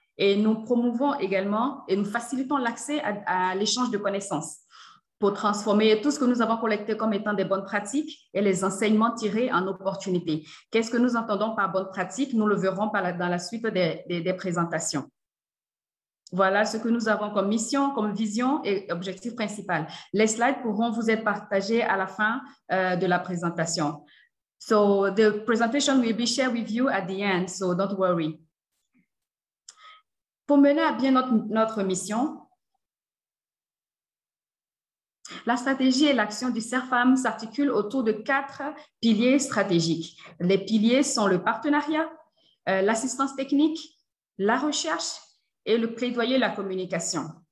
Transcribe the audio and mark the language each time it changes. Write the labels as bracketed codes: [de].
[fr] Et nous promouvons également et nous facilitons l'accès à l'échange de connaissances pour transformer tout ce que nous avons collecté comme étant des bonnes pratiques et les enseignements tirés en opportunités. Qu'est-ce que nous entendons par bonnes pratiques? Nous le verrons dans la suite des présentations. Voilà ce que nous avons comme mission, comme vision et objectif principal. Les slides pourront vous être partagés à la fin de la présentation. [en] So the presentation will be shared with you at the end, so don't worry. [fr] Pour mener à bien notre mission, la stratégie et l'action du CERFAM s'articulent autour de 4 piliers stratégiques. Les piliers sont le partenariat, l'assistance technique, la recherche et le plaidoyer et la communication.